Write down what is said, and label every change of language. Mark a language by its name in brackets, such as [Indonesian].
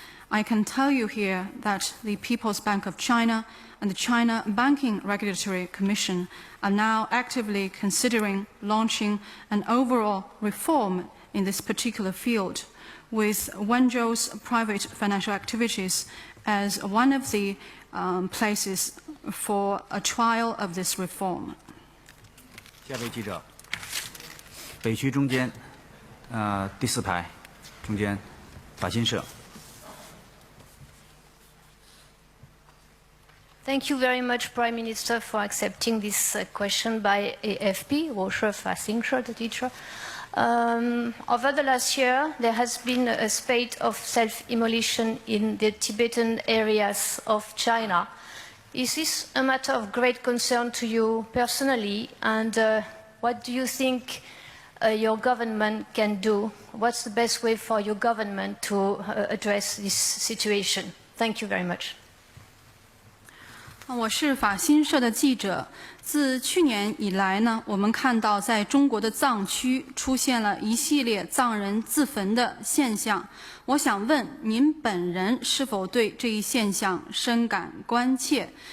[English] I can tell you here that the People's Bank of China and the China Banking Regulatory Commission are now actively considering launching an overall reform in this particular field, with Wenzhou's private financial activities as one of the places for a trial of this reform. [Chinese] 下位记者，北区中间，第4排，中间，法新社。 [English] Thank you very much, Prime Minister, for accepting this question by AFP, [Chinese] 我是法新社的记者。 [English] Over the last year, there has been a spate of self-immolation in the Tibetan areas of China. Is this a matter of great concern to you personally, and what do you think your government can do? What's the best way for your government to address this situation? Thank you very much. [Chinese] 我是法新社的记者。自去年以来呢，我们看到在中国的藏区出现了一系列藏人自焚的现象。我想问您本人是否对这一现象深感关切？